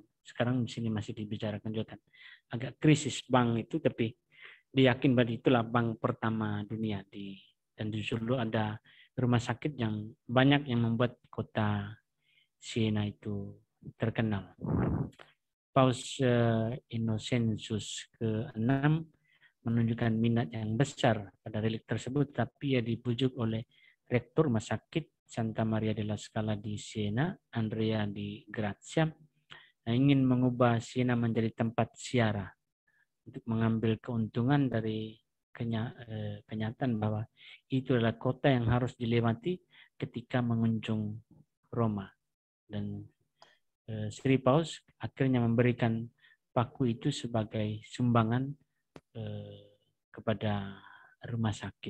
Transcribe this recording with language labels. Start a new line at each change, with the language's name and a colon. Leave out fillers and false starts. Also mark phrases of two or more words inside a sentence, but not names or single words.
Indonesian: Sekarang di sini masih dibicarakan juga kan, agak krisis bank itu, tapi diyakin bahwa itulah bank pertama dunia dan justru dulu ada rumah sakit yang banyak yang membuat kota Siena itu terkenal. Paus Innocentius ke-6 menunjukkan minat yang besar pada relik tersebut, tapi ia dibujuk oleh rektor rumah sakit Santa Maria della Scala di Siena, Andrea di Grazia, yang ingin mengubah Siena menjadi tempat ziarah untuk mengambil keuntungan dari kenyataan bahwa itu adalah kota yang harus dilewati ketika mengunjung Roma. Dan Sri Paus akhirnya memberikan paku itu sebagai sumbangan kepada rumah sakit.